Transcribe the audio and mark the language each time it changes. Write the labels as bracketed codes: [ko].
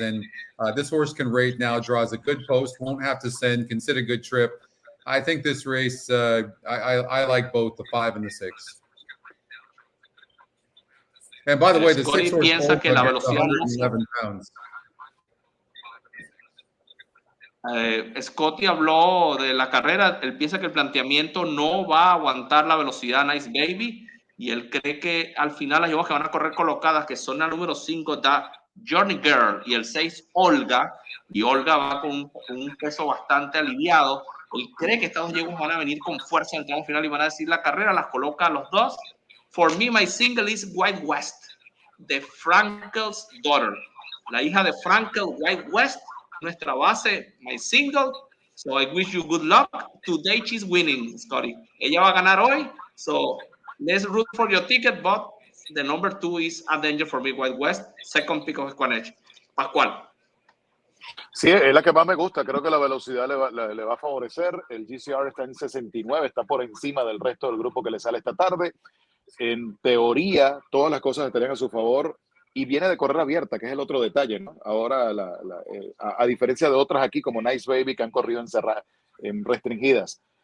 [en] And this horse can rate now, draws a good post, won't have to send, can sit a good trip. I think this race, I like both the 5 and the 6. And by the way, the 6 horse Olga gets 111 pounds. [es] Scotty habló de la carrera. Él piensa que el planteamiento no va a aguantar la velocidad Nice Baby y él cree que al final las yeguas que van a correr colocadas, que son la número 5 da Journey Girl y el 6 Olga, y Olga va con un peso bastante aliviado. Él cree que estas 2 yeguas van a venir con fuerza en el tramo final y van a decir la carrera, las coloca a los 2. [en] For me, my single is White West, the Frankel's daughter, [es] la hija de Frankel, [en] White West. [es] Nuestra base, [en] my single. So I wish you good luck. Today she's winning, Scotty. [es] Ella va a ganar hoy. [en] So let's root for your ticket, but the number 2 is a danger for me, White West. Second pick of EquinEdge. Pascual. [es] Sí, es la que más me gusta. Creo que la velocidad le va a favorecer. El GCR está en 69, está por encima del resto del grupo que le sale esta tarde. En teoría, todas las cosas estarían a su favor y viene de correr abierta, que es el otro detalle, ¿no? Ahora, a diferencia de otras aquí, como Nice Baby, que han corrido en restringidas.